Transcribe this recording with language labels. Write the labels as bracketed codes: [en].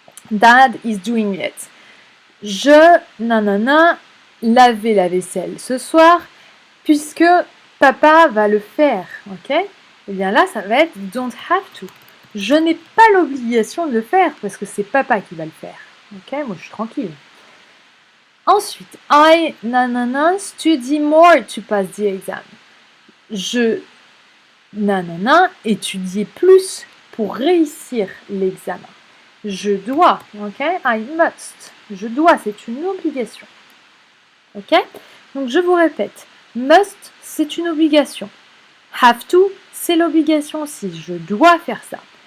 [en] Dad is doing it. [fr] Je, nanana, laver la vaisselle ce soir, puisque papa va le faire, ok? Eh bien là, ça va être [en] don't have to. [fr] Je n'ai pas l'obligation de le faire, parce que c'est papa qui va le faire, ok? Moi, je suis tranquille. Ensuite, [en] I, nanana, study more to pass the exam. [fr] Je, nanana, étudier plus pour réussir l'examen. Je dois, ok? [en] I must. [fr] Je dois, c'est une obligation. Ok? Donc je vous répète. Must, c'est une obligation. Have to, c'est l'obligation aussi. Je dois faire ça.